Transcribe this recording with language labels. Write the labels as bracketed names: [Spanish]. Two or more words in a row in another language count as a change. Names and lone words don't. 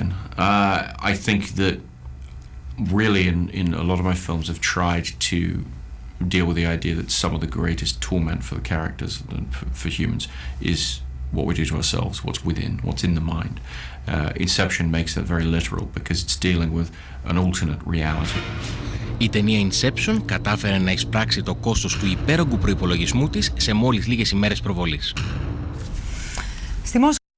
[English] I think that really in a lot of my films I've tried to deal with the idea that some of the greatest torment for the characters and for humans is what we do to ourselves, what's within, what's in the mind. Inception makes that very literal because it's dealing with an alternate reality. [Greek] Η ταινία Inception κατάφερε να εισπράξει το κόστος του υπέρογκου προϋπολογισμού της σε μόλις λίγες ημέρες προβολής. Στη Μόσχα